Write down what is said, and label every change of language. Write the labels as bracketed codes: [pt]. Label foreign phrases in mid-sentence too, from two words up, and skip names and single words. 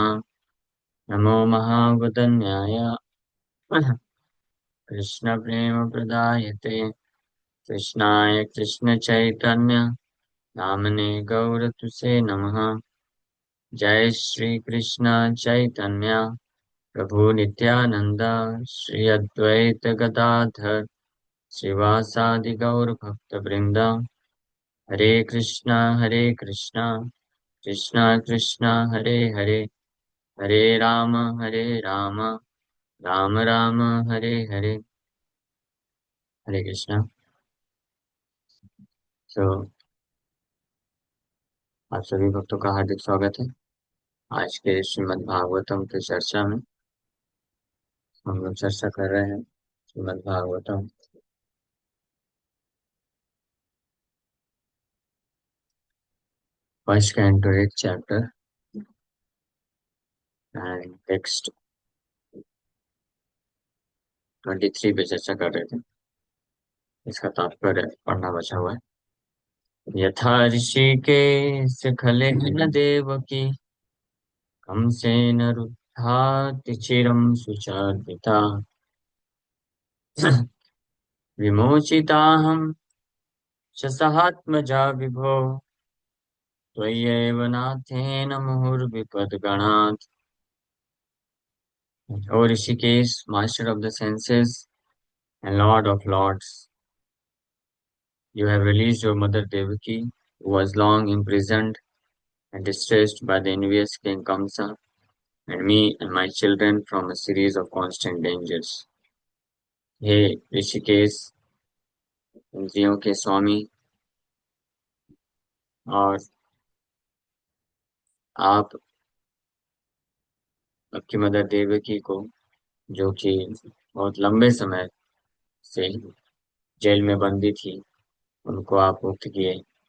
[sa] नमो महावदन्याय कृष्णप्रेमप्रदायते कृष्णाय कृष्णचैतन्य नामने गौरतुसे नमः। जय श्री कृष्ण चैतन्य प्रभु नित्यानंद श्री अद्वैत गदाधर श्रीवासादि गौर भक्त वृंद। हरे कृष्णा कृष्णा कृष्णा हरे हरे, हरे राम राम राम हरे हरे। [hi] हरे कृष्णा। तो आप सभी भक्तों का हार्दिक स्वागत है आज के श्रीमद् भागवतम की चर्चा में। हम लोग चर्चा कर रहे हैं श्रीमद् भागवतम [en] first canto 8 chapter and text 23 [hi] पे चर्चा कर रहे थे। इसका तात्पर्य पढ़ना बचा हुआ है। [sa] यथा ऋषिकेश खलेन देवकी कंसेन रुद्धाति चिरं सुचार्दिता विमोचिताहं शसहात्मजा विभो त्वय्येव नाथेन मुहुर्विपद्गणात्। [en] O Rishikesh, master of the senses and lord of lords, you have released your mother Devaki, who was long imprisoned and distressed by the envious king Kamsa, and me and my children from a series of constant dangers. [hi] हे ऋषिकेश, इंद्रियों के स्वामी, और आप आपकी मदर देवकी को, जो कि बहुत लंबे समय से जेल में बंदी थी, उनको आप मुक्त किए।